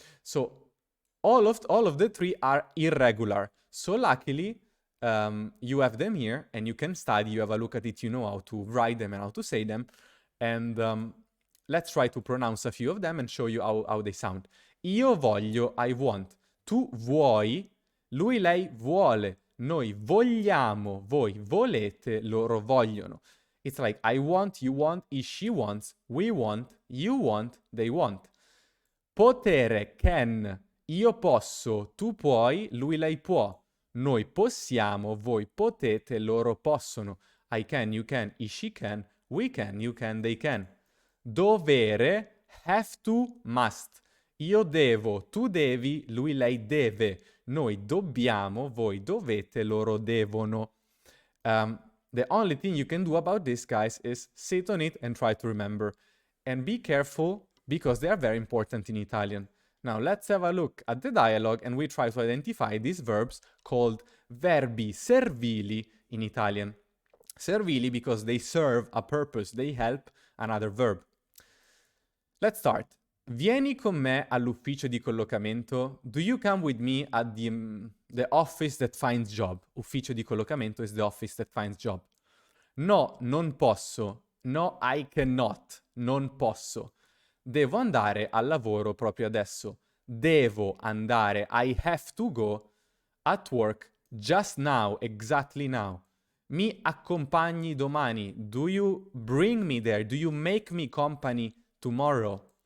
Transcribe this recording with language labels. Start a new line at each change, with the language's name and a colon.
English: So all of the three are irregular. So luckily, you have them here and you can study, you have a look at it, you know how to write them and how to say them. And let's try to pronounce a few of them and show you how they sound.
Italian: Io voglio,
English: I want.
Italian: Tu vuoi, lui, lei vuole. Noi vogliamo, voi volete, loro vogliono.
English: It's like I want, you want, he, she wants, we want, you want, they want. Potere, can.
Italian: Io posso, tu puoi, lui, lei può. Noi possiamo, voi potete, loro possono.
English: I can, you can, he, she can, we can, you can, they can. Dovere, have to, must.
Italian: Io devo, tu devi, lui, lei deve. Noi dobbiamo, voi dovete, loro devono.
English: The only thing you can do about this, guys, is sit on it and try to remember. And be careful, because they are very important in Italian. Now, let's have a look at the dialogue and we try to identify these verbs called verbi servili in Italian. Servili because they serve a purpose, they help another verb. Let's start.
Italian: Vieni con me all'ufficio di collocamento.
English: Do you come with me at the office that finds job? Ufficio di collocamento is the office that finds job.
Italian: No, non posso.
English: No, I cannot.
Italian: Non posso. Devo andare al lavoro proprio adesso. Devo andare.
English: I have to go at work just now, exactly now.
Italian: Mi accompagni domani.
English: Do you bring me there? Do you make me company tomorrow?